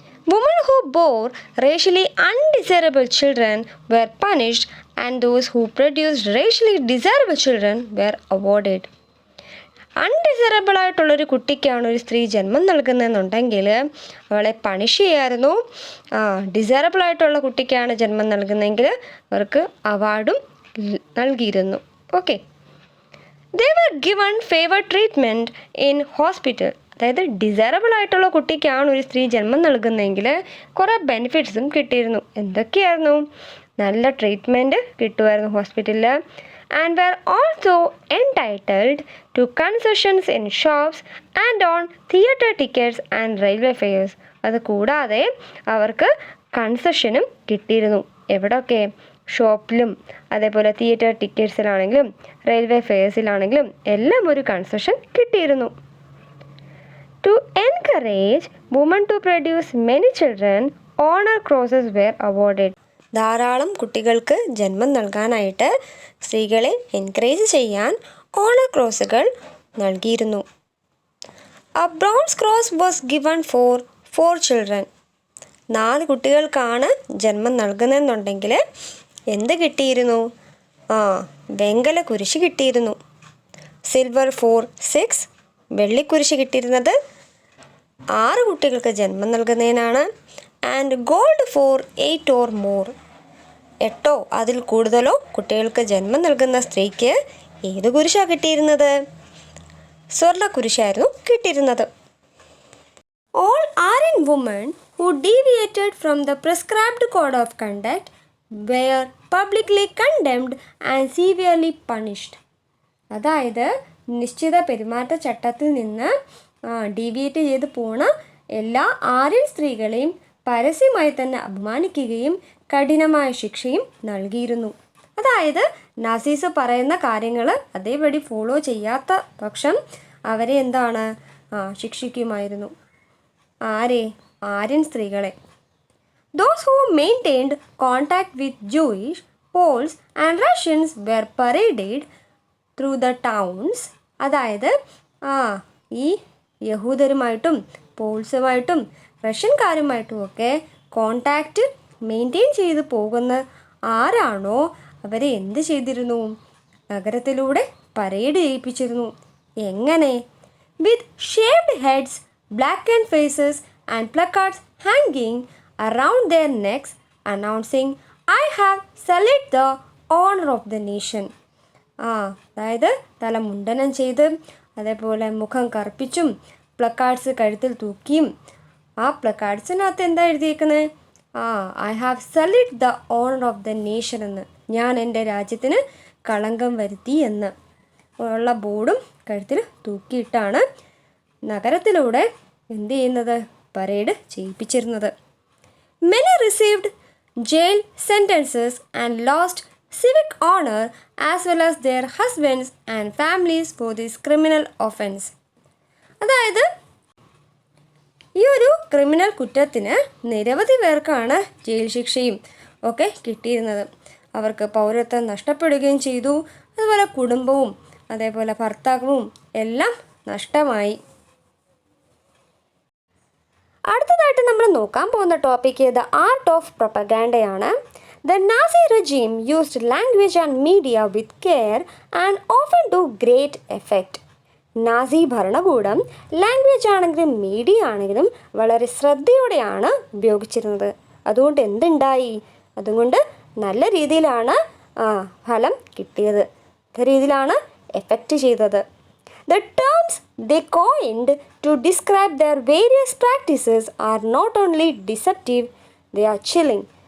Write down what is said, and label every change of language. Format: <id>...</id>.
<en>Women who bore racially undesirable children were punished and those who produced racially desirable children were awarded.</en> <ml>അൺഡിസറബിൾ ആയിട്ടുള്ളൊരു കുട്ടിക്കാണ് ഒരു സ്ത്രീ ജന്മം നൽകുന്നതെന്നുണ്ടെങ്കിൽ അവളെ punish ചെയ്യായിരുന്നു. ഡിസറബിൾ ആയിട്ടുള്ള കുട്ടിക്കാണ് ജന്മം നൽകുന്നതെങ്കിൽ അവർക്ക് അവാർഡും നൽകിയിരുന്നു. Okay.</ml> <en>They were given favored treatment in hospital.</en> <ml>അതായത് ഡിസൈറബിൾ ആയിട്ടുള്ള കുട്ടിക്കാണ് ഒരു സ്ത്രീ ജന്മം നൽകുന്നതെങ്കിൽ കുറേ ബെനിഫിറ്റ്സും കിട്ടിയിരുന്നു. എന്തൊക്കെയായിരുന്നു? നല്ല ട്രീറ്റ്മെൻറ്റ് കിട്ടുമായിരുന്നു ഹോസ്പിറ്റലിൽ.</ml> <en>And were also entitled to concessions in shops and on theatre tickets and railway fares.</en> <ml>അത് കൂടാതെ അവർക്ക് കൺസെഷനും കിട്ടിയിരുന്നു. എവിടെയൊക്കെ? ഷോപ്പിലും അതേപോലെ തിയേറ്റർ ടിക്കറ്റ്സിലാണെങ്കിലും റെയിൽവേ ഫെയേഴ്സിലാണെങ്കിലും എല്ലാം ഒരു കൺസെഷൻ കിട്ടിയിരുന്നു.</ml> <en>To encourage women to produce many children, honor crosses were awarded.</en> <ml>ധാരാളം കുട്ടികൾക്ക് ജന്മം നൽകാനായിട്ട് സ്ത്രീകളെ എൻകറേജ് ചെയ്യാൻ ഓണർ ക്രോസുകൾ നൽകിയിരുന്നു.</ml> <en>A bronze cross was given for 4 children.</en> <ml>4 കുട്ടികൾക്കാണ് ജന്മം നൽകുന്നതെന്നുണ്ടെങ്കിൽ എന്ത് കിട്ടിയിരുന്നു? വെങ്കല കുരിശ് കിട്ടിയിരുന്നു. സിൽവർ for 6, വെള്ളിക്കുരിശ് കിട്ടിയിരുന്നത് 6 കുട്ടികൾക്ക് ജന്മം നൽകുന്നതിനാണ്.</ml> <en>and gold for 8 or more,</en> <ml>8 അതിൽ കൂടുതലോ കുട്ടികൾക്ക് ജന്മം നൽകുന്ന സ്ത്രീക്ക് ഏത് കുരിശാണ് കിട്ടിയിരുന്നത്? സ്വർണ്ണ കുരിശായിരുന്നു കിട്ടിയിരുന്നത്.</ml> <en>All Aryan women who deviated from the prescribed code of conduct were publicly condemned and severely punished.</en> <ml>അതായത് നിശ്ചിത പെരുമാറ്റച്ചട്ടത്തിൽ നിന്ന് ഡീവിയേറ്റ് ചെയ്ത് പോണ എല്ലാ ആര്യൻ സ്ത്രീകളെയും പരസ്യമായി തന്നെ അപമാനിക്കുകയും കഠിനമായ ശിക്ഷയും നൽകിയിരുന്നു. അതായത് നാസീസ് പറയുന്ന കാര്യങ്ങൾ അതേപടി ഫോളോ ചെയ്യാത്ത പക്ഷം അവരെ എന്താണ് ശിക്ഷിക്കുമായിരുന്നു. ആരെ? ആര്യൻ സ്ത്രീകളെ.</ml> <en>Those who maintained contact with Jewish, Poles and Russians were paraded through the towns.</en> <ml>അതായത് ഈ യഹൂദരുമായിട്ടും പോൾസുമായിട്ടും റഷ്യൻകാരുമായിട്ടും ഒക്കെ കോണ്ടാക്റ്റ് മെയിൻറ്റെയിൻ ചെയ്ത് പോകുന്ന ആരാണോ അവരെ എന്ത് ചെയ്തിരുന്നു? നഗരത്തിലൂടെ പരേഡ് ചെയ്യിപ്പിച്ചിരുന്നു. എങ്ങനെ?</ml> <en>With shaved heads, blackened faces and placards hanging around their necks announcing, I have saluted the honor of the nation.</en> <ml>അതായത് തല മുണ്ടനം ചെയ്ത് അതേപോലെ മുഖം കറുപ്പിച്ചും പ്ലക്കാർഡ്സ് കഴുത്തിൽ തൂക്കിയും ആ പ്ലക്കാർഡ്സിനകത്ത് എന്താ എഴുതിയേക്കുന്നത്?</ml> <en>I have salute the honour of the nation</en> <ml>എന്ന്, ഞാൻ എൻ്റെ രാജ്യത്തിന് കളങ്കം വരുത്തി എന്ന് ഉള്ള ബോർഡും കഴുത്തിൽ തൂക്കിയിട്ടാണ് നഗരത്തിലൂടെ എന്ത് ചെയ്യുന്നത്? Parade ചെയ്യിപ്പിച്ചിരുന്നത്.</ml> <en>Many received jail sentences and lost civic honor as well as their husbands and families for this criminal offense.</en> <ml>അതായത് ഈ ഒരു ക്രിമിനൽ കുറ്റത്തിന് നിരവധി പേർക്കാണ് ജയിൽ ശിക്ഷയും ഒക്കെ കിട്ടിയിരുന്നത്. അവർക്ക് പൗരത്വം നഷ്ടപ്പെടുകയും ചെയ്തു. അതുപോലെ കുടുംബവും അതേപോലെ ഭർത്താവും എല്ലാം നഷ്ടമായി. അടുത്തതായിട്ട് നമ്മൾ നോക്കാൻ പോകുന്ന topic the art of പ്രൊപ്പഗാൻഡയാണ്.</ml> <en>The Nazi regime used language and media with care and often to great effect.</en> <ml>Nazi ഭരണകൂടം ലാംഗ്വേജ് ആണെങ്കിലും മീഡിയ ആണെങ്കിലും വളരെ ശ്രദ്ധയോടെയാണ് ഉപയോഗിച്ചിരുന്നത്. അതുകൊണ്ട് എന്തുണ്ടായി? അതുകൊണ്ട് നല്ല രീതിയിലാണ് ഫലം കിട്ടിയത്. നല്ല രീതിയിലാണ് എഫക്റ്റ് ചെയ്തത്.</ml> <en>The terms they coined to describe their various practices are not only deceptive, they are chilling.</en>